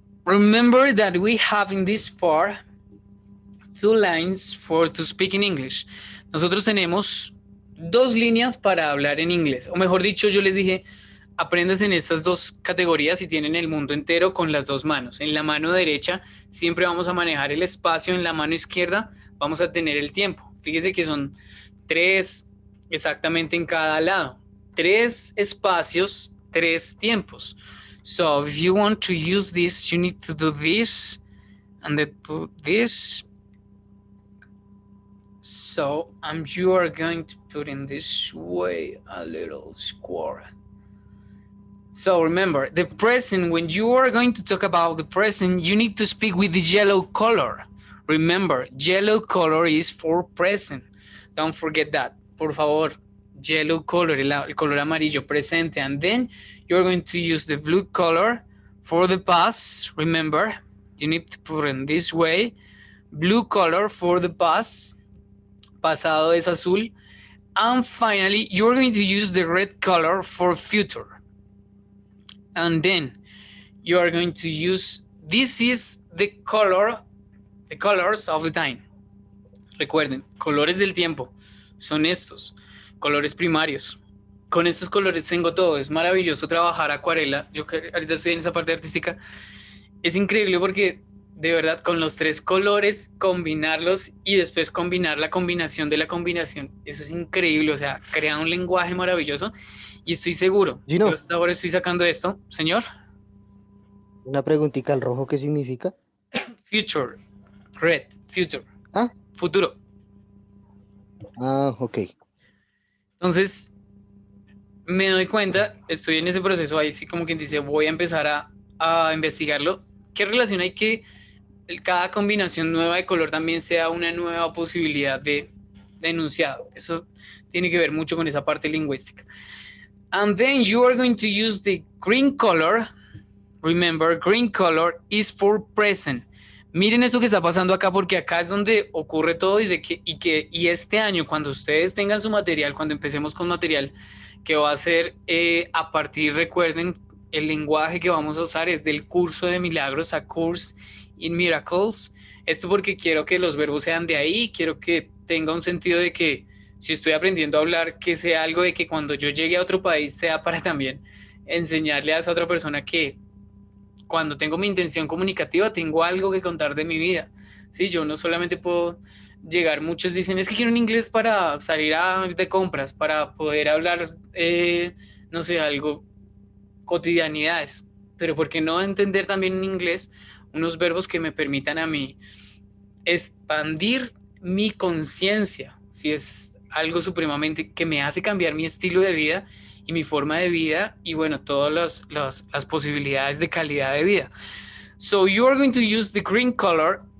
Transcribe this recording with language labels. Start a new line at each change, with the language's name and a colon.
English: remember that we have in this part 2 lines to speak in English.
Spanish: Nosotros tenemos 2 líneas para hablar en inglés. O mejor dicho, yo les dije, aprendas en estas 2 categorías y tienen el mundo entero con las 2 manos. En la mano derecha siempre vamos a manejar el espacio, en la mano izquierda vamos a tener el tiempo. Fíjese que son 3 exactamente en cada lado. 3 espacios, 3 tiempos.
English: So if you want to use this, you need to do this and then put this. So you are going to put in this way a little square. So remember, the present, when you are going to talk about the present, you need to speak with the yellow color. Remember, yellow color is for present. Don't forget that.
Spanish: Por favor,
English: yellow color,
Spanish: el color amarillo, presente.
English: And then you're going to use the blue color for the past. Remember, you need to put in this way. Blue color for the past.
Spanish: Pasado es azul.
English: And finally, you're going to use the red color for future. And then you are going to use, this is the colors of the time.
Spanish: Recuerden, colores del tiempo son estos, colores primarios. Con estos colores tengo todo. Es maravilloso trabajar acuarela. Yo que ahorita estoy en esa parte artística. Es increíble porque de verdad con los 3 colores combinarlos y después combinar la combinación de la combinación. Eso es increíble. O sea, crea un lenguaje maravilloso y estoy seguro. Gino. Yo hasta ahora estoy sacando esto. Señor. Una preguntita, ¿el rojo qué significa?
English: Future. Red. Future.
Spanish: ¿Ah? Futuro. Ah, ok. Entonces, me doy cuenta, estoy en ese proceso ahí, sí, como quien dice, voy a empezar a investigarlo. ¿Qué relación hay que cada combinación nueva de color también sea una nueva posibilidad de enunciado? Eso tiene que ver mucho con esa parte lingüística.
English: And then you are going to use the green color. Remember, green color is for present.
Spanish: Miren esto que está pasando acá, porque acá es donde ocurre todo y este año, cuando ustedes tengan su material, cuando empecemos con material que va a ser a partir, recuerden, el lenguaje que vamos a usar es del curso de milagros, a Course in Miracles. Esto porque quiero que los verbos sean de ahí, quiero que tenga un sentido de que si estoy aprendiendo a hablar, que sea algo de que cuando yo llegue a otro país sea para también enseñarle a esa otra persona que cuando tengo mi intención comunicativa, tengo algo que contar de mi vida. Sí, yo no solamente puedo llegar, muchos dicen, es que quiero un inglés para salir de compras, para poder hablar, no sé, algo, cotidianidades, pero ¿por qué no entender también en inglés unos verbos que me permitan a mí expandir mi conciencia? Si es algo supremamente que me hace cambiar mi estilo de vida y mi forma de vida y bueno, todas las posibilidades de calidad de vida.
English: So you are going to use the green color.